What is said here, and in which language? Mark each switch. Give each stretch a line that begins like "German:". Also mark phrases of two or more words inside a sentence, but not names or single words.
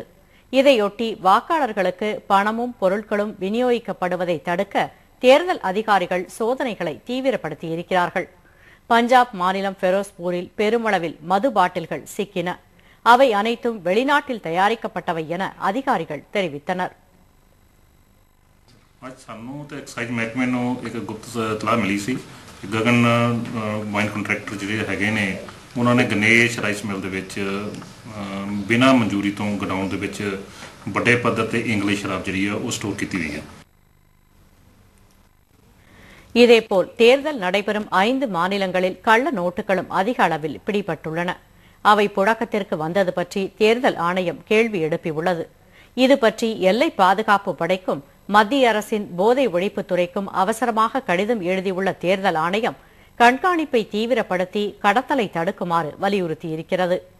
Tamil: இதையொட்டி வாக்காளர்களுக்கு பணமும் பொருட்களும் விநியோகிக்கப்படுவதை தடுக்க தேர்தல் அதிகாரிகள் சோதனைகளை தீவிரப்படுத்தியிருக்கிறார்கள். பஞ்சாப் மாநிலம் ஃபெரோஸ்பூரில் பெருமளவில் மது பாட்டில்கள் சிக்கின. அவை அனைத்தும் வெளிநாட்டில் தயாரிக்கப்பட்டவை என அதிகாரிகள் தெரிவித்தனர்.
Punjabi: ਅੱਜ ਸਾਨੂੰ ਤੇ ਐਕਸਾਈਜ਼ ਮਹਿਕਮੇ ਨੂੰ ਇੱਕ ਗੁਪਤ ਇਤਲਾਹ ਮਿਲੀ ਸੀ ਕਿ ਗਗਨ ਮਾਈਨ ਕੰਟਰੈਕਟਰ ਜਿਹੜੇ ਹੈਗੇ ਨੇ ਉਹਨਾਂ ਨੇ ਗਣੇਸ਼ ਰਾਈਸ ਮਿਲ ਦੇ ਵਿੱਚ ਬਿਨਾਂ ਮਨਜ਼ੂਰੀ ਤੋਂ ਗਡਾਊਨ ਦੇ ਵਿੱਚ ਵੱਡੇ ਪੱਧਰ ਤੇ ਇੰਗਲਿਸ਼ ਸ਼ਰਾਬ ਜਿਹੜੀ ਆ ਉਹ ਸਟੋਰ ਕੀਤੀ ਹੋਈ ਹੈ.
Tamil: இதேபோல் தேர்தல் நடைபெறும் 5 மாநிலங்களில் கள்ள நோட்டுகளும் அதிக அளவில் பிடிபட்டுள்ளன. அவை புழக்கத்திற்கு வந்தது பற்றி தேர்தல் ஆணையம் கேள்வி எழுப்பியுள்ளது. இது பற்றி எல்லை பாதுகாப்பு படைக்கும் மத்திய அரசின் போதை ஒழிப்புத் துறைக்கும் அவசரமாக கடிதம் எழுதியுள்ள தேர்தல் ஆணையம் கண்காணிப்பை தீவிரப்படுத்தி கடத்தலை தடுக்குமாறு வலியுறுத்தியிருக்கிறது.